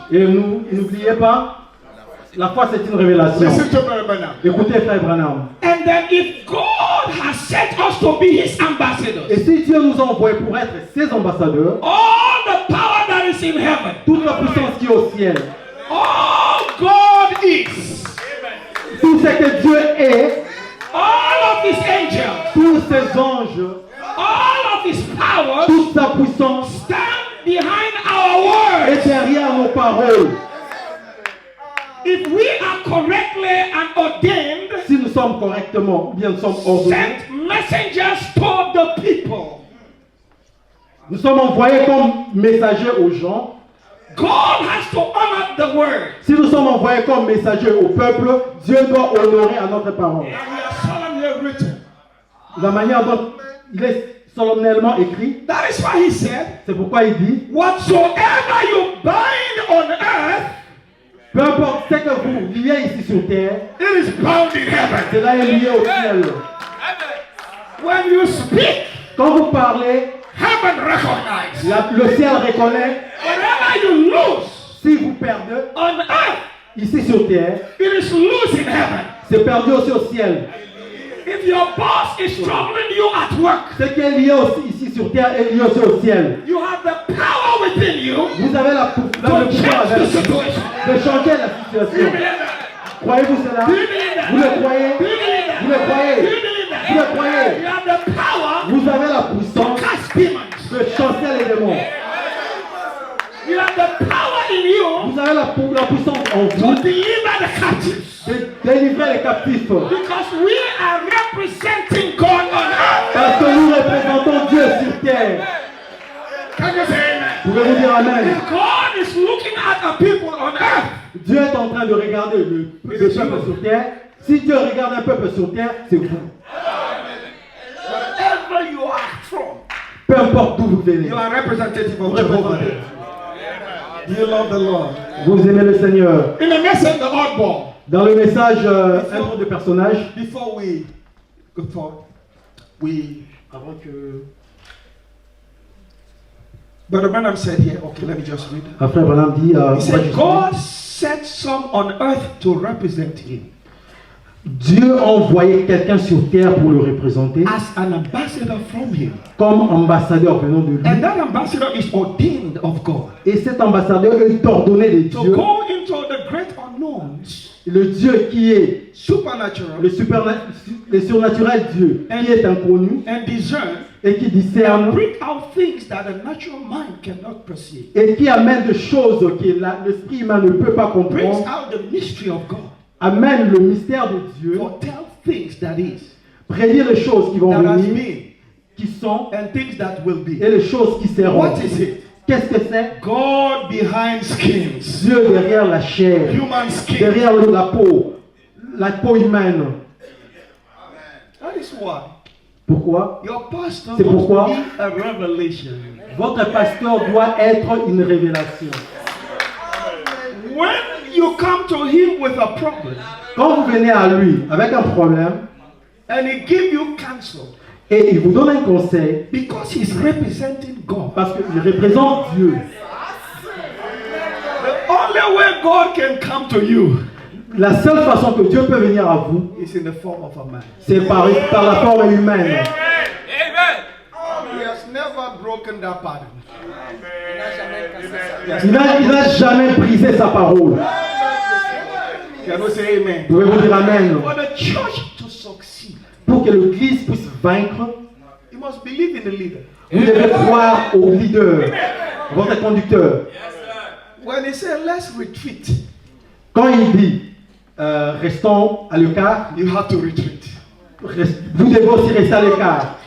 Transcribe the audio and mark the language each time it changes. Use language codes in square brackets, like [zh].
[fr] Et n'oubliez pas, la foi, c'est une révélation. [en] Listen to me right now. [fr] Écoutez, frère Branham. [en] And then if God has set us to be his ambassadors, [fr] Et si Dieu nous a envoyés pour être ses ambassadeurs, [en] all the power that is in heaven, [fr] toute la puissance qui est au ciel, [en] all God is, [fr] tout ce que Dieu est, [en] all of his angels, [fr] tous ses anges, [en] all of his powers [fr] toute sa puissance [en] stand behind our [fr] est [en] words. [fr] derrière nos paroles. [en] If we are correctly and ordained, [fr] Si nous sommes correctement, ou bien nous sommes ordonnés, [en] sent messengers to the people, [fr] nous sommes envoyés comme messagers aux gens. [en] God has to honor the word. [fr] Si nous sommes envoyés comme messagers au peuple, Dieu doit honorer à notre parole. [en] And we are solemnly written. [fr] La manière dont il est solennellement écrit, [en] That is why he said, [fr] c'est pourquoi il dit, [en] whatsoever you bind on earth, [fr] peu importe ce que vous liez ici sur terre, [en] it is bound in heaven. [fr] cela est lié au ciel. [en] When you speak, [fr] Quand vous parlez, [en] heaven recognizes. [fr] le ciel reconnaît. [en] Whatever you lose [fr] Si vous perdez [en] on earth, [fr] ici sur terre, [en] it is loose in heaven. [fr] c'est perdu aussi au ciel. [en] If your boss is troubling you at work, [fr] Ce qui est lié aussi ici sur terre est lié aussi au ciel. [en] you have the power within you [fr] Vous avez le [en] to [fr] pouvoir [en] change the [fr] avec [en] situation. [fr] de changer la [en] Do you [fr] situation. [en] believe that? [fr] Croyez-vous cela? [en] Do you believe that? [fr] Vous le croyez? [en] Do you believe that? [fr] Vous le croyez? [en] Do you believe that? [fr] Vous le croyez? [en] You have the power [fr] Vous avez la [en] to [fr] puissance [en] cast demons. [fr] de chasser les démons. [en] You have the power in you [fr] Vous avez la puissance en [en] to [fr] vous [en] deliver the captives. [fr] de délivrer les captifs. [en] Because we are representing God on earth. [fr] Parce que nous représentons Dieu sur terre. [en] Can you say amen? [fr] Pouvez-vous dire Amen? [en] If God is looking at the people on earth, [fr] Dieu est en train de regarder le peuple sur terre. Si Dieu regarde un peuple sur terre, c'est vous. [en] wherever you are from, [fr] Peu importe d'où vous venez. [en] you are representative [fr] Vous [en] of Jehovah. [fr] représentez. [en] Do you love the Lord? [fr] Vous aimez le Seigneur. [en] In the message, the oddball, [fr] Dans le message intro de personnage, [en] before we go forward, [fr] avant que [en] Brother Branham said here, okay, let me just read. [fr] Frère Branham dit, [en] He said, God set some on earth to represent him [fr] Dieu a envoyé quelqu'un sur terre pour le représenter [en] as an ambassador from him. [fr] comme ambassadeur venant de lui. [en] And that ambassador is ordained of God [fr] Et cet ambassadeur est ordonné de [en] to [fr] Dieu, [en] go into the great unknowns, [fr] le Dieu qui est [en] supernatural, [fr] le surnaturel Dieu, qui est inconnu [en] and discern [fr] et qui [en] and [fr] discerne [en] bring out things that the natural mind cannot perceive. [fr] et qui amène des choses que l'esprit humain ne peut pas [en] Brings [fr] comprendre, [en] out the mystery of God. [fr] amène le mystère de Dieu, [en] Foretell things that is, [fr] prédire les choses qui vont [en] that has [fr] venir, [en] been, [fr] qui sont [en] and things that will be. [fr] et les choses qui seront. [en] What is it? [fr] Qu'est-ce que c'est? [en] God behind skins, [fr] Dieu derrière la chair, [en] human skin. [fr] derrière la peau humaine. [en] That is why [fr] Pourquoi? [en] your pastor [fr] C'est pourquoi [en] must be a revelation. [fr] votre pasteur doit être une révélation. [en] When you come to him with a problem [fr] Quand vous venez à lui avec un problème [en] and he give you counsel, [fr] et il vous donne un conseil [en] because he's representing God, [fr] parce qu'il représente Dieu, [en] the only way God can come to you [fr] la seule façon que Dieu peut venir à vous, [en] is in the form of a man. [fr] c'est par la forme humaine. [en] He has never broken that pattern. [fr] Il n'a jamais brisé sa parole. [en] Can we say amen? [fr] Pouvez-vous dire Amen? [en] For the church to succeed, [fr] Pour que l'Église puisse vaincre, [en] you must believe in the leader. [fr] vous devez croire au leader, votre conducteur. [en] When he said, let's retreat, [fr] Quand il dit restons à l'écart, [en] you have to retreat. [fr] vous devez aussi rester à l'écart.